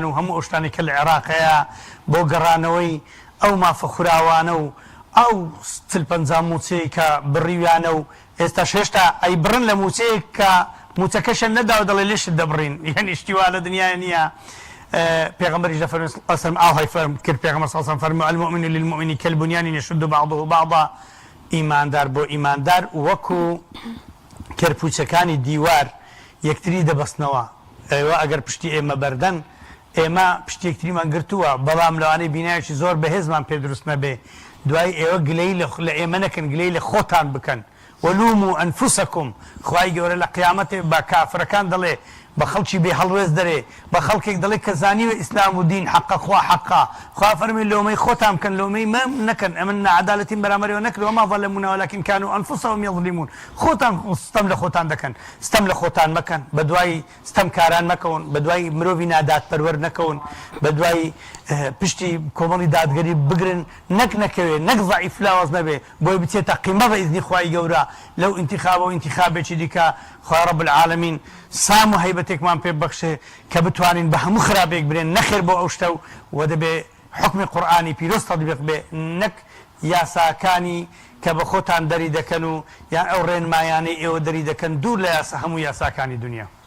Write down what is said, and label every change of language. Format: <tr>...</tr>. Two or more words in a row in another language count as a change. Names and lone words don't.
<ckb>و هەموو ئەوشتانی کە لە عێراقەیە بۆ گەڕانەوەی ئەو مافە خوراوانە و ئەو چل-پەنجا موچەی کە بڕیویانە و ئێستا هێشتا ئەی بڕن لە موچەیەک کە موچەکەشە نەداوە دەڵێ لێشت دەبڕین یعنی شتیوا لە دنیای نییە پێغەمبەریش دەفەرمێ ئەسەم ئاهای فەرم کرد پێغەمبەر</ckb> <ar>صلی الله علیه و سلم</ar> <ckb>فەرمووی</ckb> <ar>المؤمن للمؤمن كالبنيان يشد بعضه بعضا</ar> <ckb>ئیماندار بۆ ئیماندار وەکو کەرپوچەکانی دیوار یەکتری دەبەستنەوە ئێوە ئەگەر پشتی ئێمە بەردەن ئێمە پشتی یەکتریمان گرتووە بەڵام لەوانەی بینایەکی زۆر بەهێزمان پێ دروست نەبێ دوای ئێوە گلەی لە ئێمە نەکەن گلەی لە خۆتان بکەن</ckb> <ar>وەلوموا ئەنفوسەکم</ar> <ckb>خوای گەورە لە قیامەتێ بە کافرەکان دەڵێ بە خەڵکی بێ هەڵوێز دەرێ بە خەڵکێک دەڵێ کە زانیوە ئیسلام و دین حەقە خوا حەقا خوا فەرمێ لۆمەی خۆتان بکەن لۆمەی مەم نەکەن ئەمن نەعەدالەتین بەرامبەرەوە نەکرد</ckb> <ar>وما ظلمونا ولكن كانوا أنفسهم يظلمون</ar> <ckb>خۆتان ستەم لە خۆتان دەکەن ستەم لە خۆتان مەکەن بە دوای ستەمکاران مەکەون بە دوای مرۆڤی نادادپەروەر نەکەون بە دوای پشتی کۆمەڵی دادگەری بگرن نەک نەکەوێ نەک ضعیف لاوەز نەبێ بۆی بچێتە قیمە بە ئیزنی خوای گەورە لەو ئینتیخابە و ئینتیخابێکی دیکە خوا</ckb> <ar>رب العالمین</ar> <ckb>سام و هەیبەتێکمان پێ بەخشێ کە بتوانین بە هەموو خراپێک برێن نەخێر بۆ ئەو شتە و دەبێ حکمی قورئانی پیرۆز تەطبیق بێ نەک یاساکانی کە بە خۆتان دەری دەکەن و یان ئەو ڕێنمایانەی ئێوە دەری دەکەن دوور لە هەموو یاساکانی دنیا.</ckb>